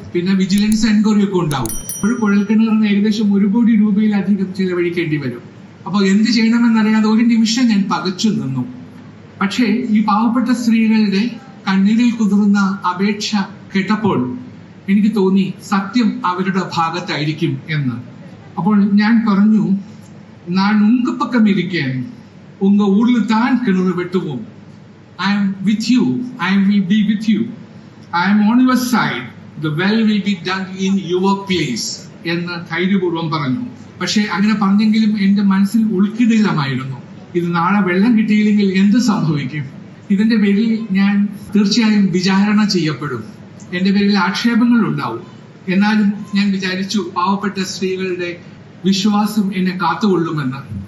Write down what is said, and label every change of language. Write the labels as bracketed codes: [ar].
[ml] പിന്നെ vigilance enquiry ഒക്കെ ഉണ്ടാവും. ഒരു കുഴൽക്കിണറിന് ഏകദേശം 1 കോടി രൂപയിലധികം ചിലവഴിക്കേണ്ടി വരും. അപ്പൊ എന്ത് ചെയ്യണമെന്നറിയാതെ ഒരു നിമിഷം ഞാൻ പകച്ചു നിന്നു. പക്ഷേ ഈ പാവപ്പെട്ട സ്ത്രീകളുടെ കണ്ണീരിൽ കുതിർന്ന അപേക്ഷ കേട്ടപ്പോൾ എനിക്ക് തോന്നി സത്യം അവരുടെ ഭാഗത്തായിരിക്കും എന്ന്. അപ്പോൾ ഞാൻ പറഞ്ഞു, [ta] நான் உங்க பக்கம் இருக்கேன், உங்க ஊர்ல தான் கிணறு வெட்டுவோம், [en] I am with you. I will be with you. I am on your side. The well will be dug in your place [ml] എന്ന് ധൈര്യപൂർവ്വം പറഞ്ഞു. പക്ഷെ അങ്ങനെ പറഞ്ഞെങ്കിലും എന്റെ മനസ്സിൽ ഉൾക്കിടിലമായിരുന്നു, ഇത് നാളെ വെള്ളം കിട്ടിയില്ലെങ്കിൽ എന്ത് സംഭവിക്കും? ഇതിന്റെ പേരിൽ ഞാൻ തീർച്ചയായും വിചാരണ ചെയ്യപ്പെടും, എന്റെ പേരിൽ ആക്ഷേപങ്ങൾ ഉണ്ടാവും. എന്നാലും ഞാൻ വിചാരിച്ചു പാവപ്പെട്ട സ്ത്രീകളുടെ വിശ്വാസം എന്നെ കാത്തുകൊള്ളുമെന്ന്.